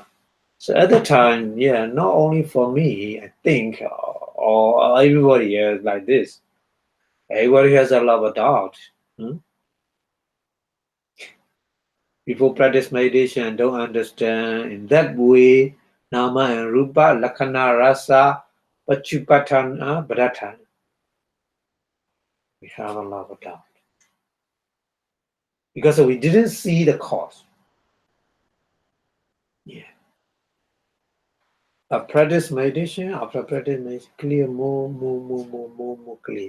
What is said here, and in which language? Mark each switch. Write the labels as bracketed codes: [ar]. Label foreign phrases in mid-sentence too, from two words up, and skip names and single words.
[en] So at the time, yeah, not only for me, I think, or everybody is like this. Everybody has a lot of doubt. People practice meditation don't understand in that way nama and rupa, [pi] lakkhana rasa, pachupatthana, bhadatthana. [en] We have a lot of doubt. because we didn't see the cause. Yeah. After practice meditation, clear, more clear.